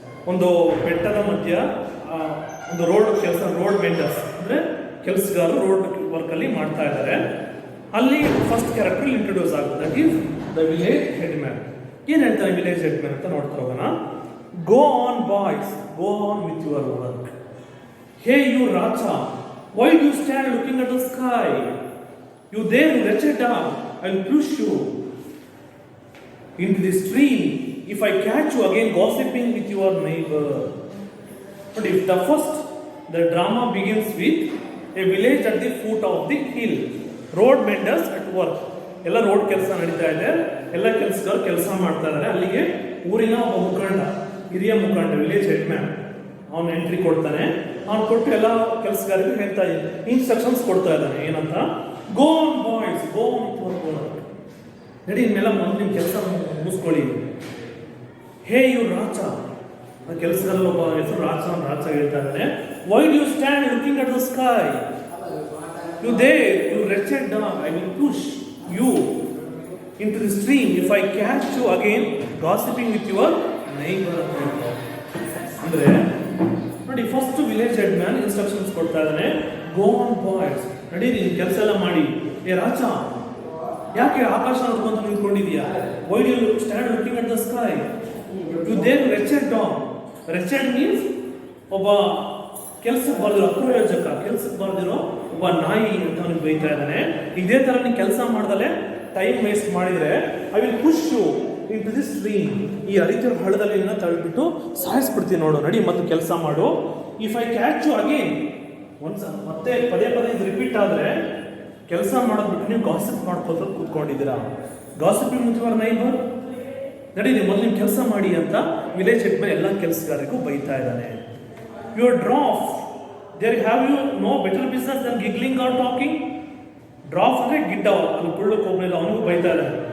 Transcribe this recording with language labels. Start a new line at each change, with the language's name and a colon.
Kannada: ಒಂದು ಬೆಟ್ಟದ ಮಧ್ಯ ಒಂದು ರೋಡ್ ಕೆಲಸ, ರೋಡ್ ಮೆಂಟರ್ಸ್ ಅಂದ್ರೆ ಕೆಲಸಗಾರರು ರೋಡ್ ವರ್ಕ್ ಅಲ್ಲಿ ಮಾಡ್ತಾ ಇದ್ದಾರೆ. ಅಲ್ಲಿ ಫಸ್ಟ್ ಕ್ಯಾರೆಕ್ಟರ್ ಇಂಟ್ರೊಡ್ಯೂಸ್ ಆಗುತ್ತೆ,
English: That is the village head man.
Kannada: ಏನ್ ಹೇಳ್ತಾರೆ ವಿಲೇಜ್ ಹೆಡ್ ಮ್ಯಾನ್ ಅಂತ ನೋಡ್ತಾ ಹೋಗೋಣ.
English: Go on boys, go on with your work. Hey you Raja, why do you stand looking at the sky? You there, wretched dog, I will push you into the stream if I catch you again gossiping with your neighbor. But if the drama begins with a village at the foot of the hill. Road menders at work.
Kannada: ಎಲ್ಲ road ಕೆಲಸ ನಡೀತಾ ಇದೆ, ಎಲ್ಲ ಕೆಲಸಗಾರರು ಕೆಲಸ ಮಾಡ್ತಾ ಇದ್ದಾರೆ. ಅಲ್ಲಿಗೆ ಊರಿನ ಒಬ್ಬ ಮುಖಂಡ, ಹಿರಿಯ ಮುಖಂಡ, ವಿಲೇಜ್ ಹೆಡ್ ಮ್ಯಾನ್, ಅವನು ಎಂಟ್ರಿ ಕೊಡ್ತಾನೆ. ಅವ್ನು ಕೊಟ್ಟು ಎಲ್ಲ ಕೆಲಸಗಾರರಿಗೆ ಹೇಳ್ತಾ ಇದ್ದಾನೆ, ಇನ್ಸ್ಟ್ರಕ್ಷನ್ಸ್ ಕೊಡ್ತಾ ಇದ್ದಾನೆ. ಏನಂತ?
English: Go on boys, go on.
Kannada: ನಡಿ, ಇನ್ಮೇಲೆ ನಿಮ್ಮ ಕೆಲಸ ಮುಗಿಸ್ಕೊಳ್ಳಿ. ಹೇ ಯು ರಾಚ, ಕೆಲಸದಲ್ಲಿ ಒಬ್ಬ ಹೆಸರು ರಾಚ ಹೇಳ್ತಾ ಇದ್ದಾನೆ.
English: Why do you stand looking at the sky? You there, you wretched dog, I will push you into the stream if I catch you again gossiping with your neighbor.
Kannada: ಅಂದ್ರೆ ನೋಡಿ, first village head man instructions ಕೊಡ್ತಾ ಇದ್ದಾನೆ.
English: go on boys,
Kannada: ನಡೀರಿ ಕೆಲಸ ಎಲ್ಲ ಮಾಡಿ. ಏ ರಾಜ, ಯಾಕೆ ಆಕಾಶ ನೋಡ್ಕೊಂತ ನಿಂತ್ಕೊಂಡಿದ್ಯಾ?
English: Why do you stand looking at the sky? You there wretched dog.
Kannada: Wretched means ಒಬ್ಬ ಕೆಲ್ಸಕ್ಕೆ ಬರ್ದಿರೋ ಅಪ್ರಯೋಜಕ, ಕೆಲ್ಸಕ್ಕೆ ಬರ್ದಿರೋ ಒಬ್ಬ ನಾಯಿ ಅಂತ ಅವನಿಗೆ ಬೈತಾ ಇದ್ದಾನೆ. ಇದೇ ತರ ನೀನು ಕೆಲಸ ಮಾಡ್ದಲೆ ಟೈಮ್ ವೇಸ್ಟ್ ಮಾಡಿದ್ರೆ
English: I will push you into the stream,
Kannada: ಈ ಹರಿತಿರೋ ಹಳ್ಳದಲ್ಲಿ ತಳ್ಳಿಬಿಟ್ಟು ಸಾಯಿಸ್ಬಿಡ್ತೀನಿ ನೋಡು, ನಡಿ ಮತ್ತು ಕೆಲಸ ಮಾಡು.
English: if I catch you again,
Kannada: ಮತ್ತೆ ಪದೇ ಇದು ರಿಪೀಟ್ ಆದರೆ ಕೆಲಸ ಮಾಡೋದು ಬಿಟ್ಟು ನೀವು ಗಾಸಿಪ್ ಮಾಡ್ಕೋತ ಕೂತ್ಕೊಂಡಿದ್ದೀರಾ.
English: gossiping with your neighbour,
Kannada: ನಡಿ ನೀವು ಮೊದಲು ಕೆಲಸ ಮಾಡಿ ಅಂತ ವಿಲೇಜ್ ಹೆಡ್ ಮೇಲೆ ಎಲ್ಲ ಕೆಲಸಗಾರರಿಗೂ ಬೈತಾ ಇದ್ದಾನೆ.
English: Your dwarf, there have you no better business than giggling or talking?
Kannada: Dwarf ಅಂದ್ರೆ ಗಿಡ್ಡ, ಅದು ಕುಳ್ಳಕ್ಕೆ ಹೋಗ್ಲಿಲ್ಲ, ಅವನಿಗೂ ಬೈತಾ ಇದ್ದಾನೆ.